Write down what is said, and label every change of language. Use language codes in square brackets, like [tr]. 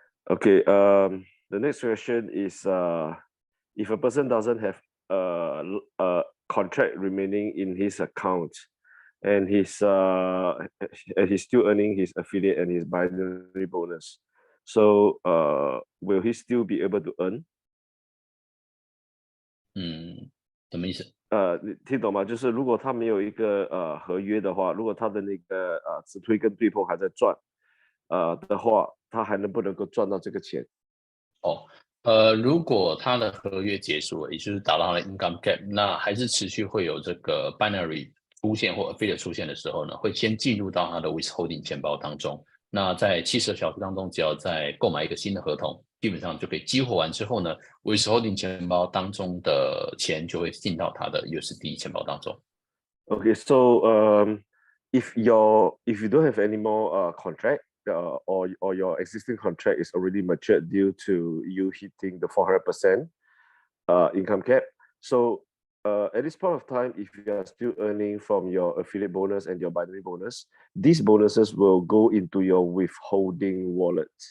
[en] Okay, the next question is if a person doesn't have a contract remaining in his account, and he's still earning his affiliate and his binary bonus. So will he still be able to earn? [zh] 什么意思？你听懂吗？就是如果他没有一个合约的话，如果他的那个直推跟对碰还在赚的话，他还能不能够赚到这个钱？如果他的合约结束了，也就是达到他的 income cap， 那还是持续会有这个 binary 出现或 affiliate 出现的时候呢，会先进入到他的 withholding 钱包当中。那在70小时当中，只要再购买一个新的合同，基本上就可以激活完之后呢 ，withholding 钱包当中的钱就会进到他的 USD 钱包当中。 [en] Okay, so if you don't have any more contract, or your existing contract is already matured due to you hitting the 400% income cap. So at this point of time, if you are still earning from your affiliate bonus and your binary bonus, these bonuses will go into your withholding wallet.